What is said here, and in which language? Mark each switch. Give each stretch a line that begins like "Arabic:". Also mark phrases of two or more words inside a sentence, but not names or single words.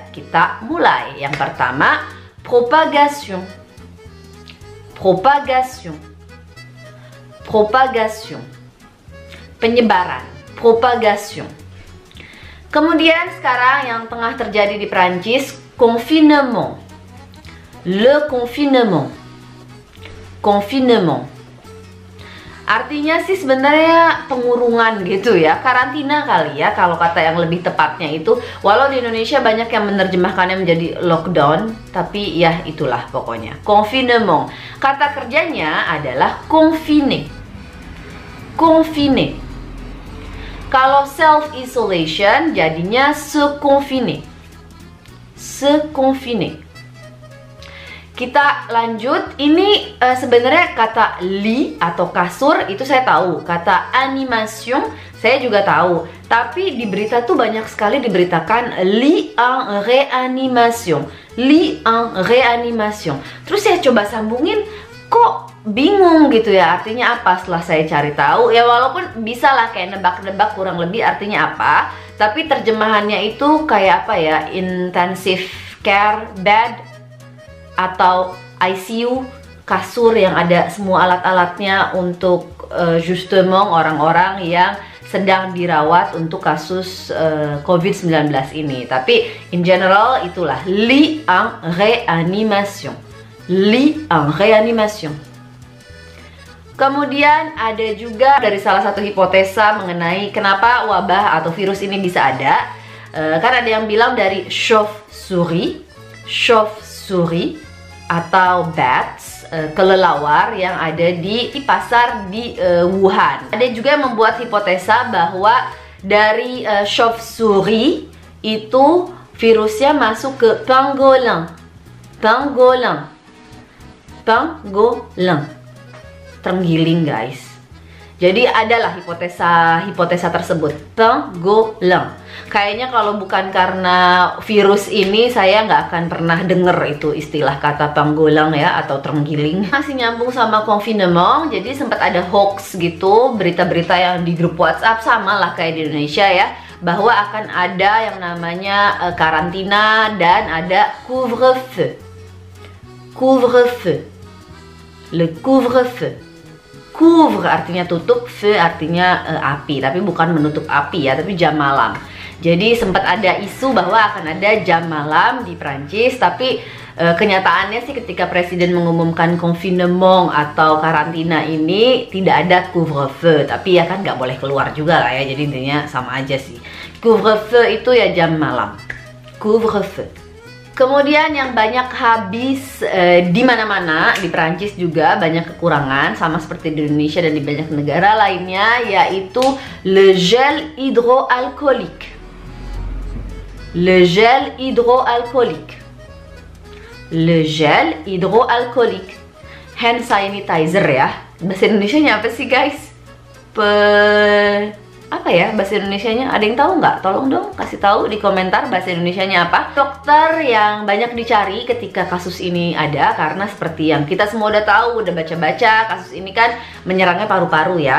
Indonesian: Kita mulai. Yang pertama,
French: propagation. Propagation. Propagation.
Indonesian: Penyebaran, propagation. Kemudian sekarang yang tengah terjadi di Prancis,
French: confinement. Le confinement. Confinement.
Indonesian: Artinya sih sebenarnya pengurungan gitu ya, karantina kali ya kalau kata yang lebih tepatnya itu. Walau di Indonesia banyak yang menerjemahkannya menjadi lockdown, tapi ya itulah pokoknya.
French: Confinement.
Indonesian: Kata kerjanya adalah confiner. Confiner. Kalau
English: self isolation
Indonesian: jadinya
French: se confiner. Se confiner.
Indonesian: Kita lanjut, ini sebenarnya kata lit atau kasur itu saya tahu, kata animation saya juga tahu, tapi di berita tuh banyak sekali diberitakan
French: lit en réanimation, lit en réanimation.
Indonesian: Terus saya coba sambungin, kok bingung gitu ya artinya apa. Setelah saya cari tahu ya, walaupun bisa lah kayak nebak-nebak kurang lebih artinya apa, tapi terjemahannya itu kayak apa ya,
English: intensive care bed
Indonesian: atau ICU, kasur yang ada semua alat-alatnya untuk justement orang-orang yang sedang dirawat untuk kasus COVID-19 ini. Tapi
English: in general
Indonesian: itulah
French: lit en réanimation. Lit en réanimation.
Indonesian: Kemudian ada juga dari salah satu hipotesa mengenai kenapa wabah atau virus ini bisa ada. Kan ada yang bilang dari chauve-souris atau bats, kelelawar yang ada di pasar di Wuhan. Ada juga yang membuat hipotesa bahwa dari chauve-souris itu virusnya masuk ke pangolin.
French: Pangolin. Pangolin.
Indonesian: Terenggiling guys. Jadi adalah hipotesa tersebut, pangolin. Kayaknya kalau bukan karena virus ini saya nggak akan pernah denger itu istilah kata pangolin ya, atau terenggiling. Masih nyambung sama confinement, jadi sempat ada hoax gitu, berita-berita yang di grup WhatsApp sama lah kayak di Indonesia ya, bahwa akan ada yang namanya karantina dan ada couvre-feu.
French: Couvre-feu. Le couvre-feu.
Indonesian: Couvre artinya tutup, feu artinya api, tapi bukan menutup api ya, tapi jam malam. Jadi sempat ada isu bahwa akan ada jam malam di Prancis, tapi kenyataannya sih ketika presiden mengumumkan confinement atau karantina ini tidak ada couvre-feu, tapi ya kan nggak boleh keluar juga lah ya, jadi intinya sama aja sih. Couvre-feu itu ya jam malam,
French: couvre-feu.
Indonesian: Kemudian yang banyak habis di mana-mana di Prancis juga banyak kekurangan sama seperti di Indonesia dan di banyak negara lainnya, yaitu
French: le gel hydroalcoolique. Le gel hydroalcoolique. Le gel hydroalcoolique.
English: Hand sanitizer ya.
Indonesian: Bahasa Indonesianya apa sih guys? Apa ya bahasa Indonesianya? Ada yang tahu nggak? Tolong dong kasih tahu di komentar bahasa Indonesianya apa. Dokter yang banyak dicari ketika kasus ini ada, karena seperti yang kita semua udah tahu, udah baca-baca, kasus ini kan menyerangnya paru-paru ya.